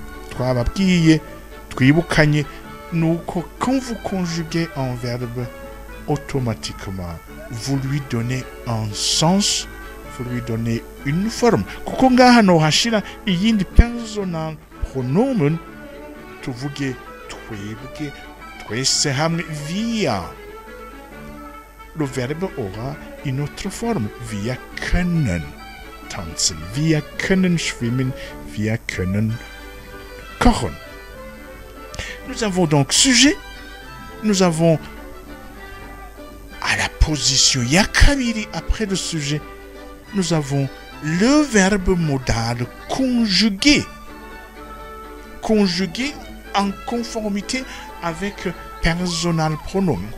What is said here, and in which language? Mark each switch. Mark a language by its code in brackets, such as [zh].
[rw] Twababwiye, twibukanye, nuko [fr] quand vous conjuguez un verbe, automatiquement, vous lui donnez un sens, vous lui donnez une forme. [rw] Kuko ngaha no hashira iyindi personal pronomen, tuvuge, twebwe, twese hamwe, [de] wir. [fr] Le verbe aura une autre forme. [de] Wir können tanzen, wir können schwimmen, wir können kochen. [fr] Nous avons donc sujet, nous avons à la position [rw] yakabiri [fr] après le sujet, nous avons le verbe modal conjugué. Conjugué en conformité avec personal pronomen.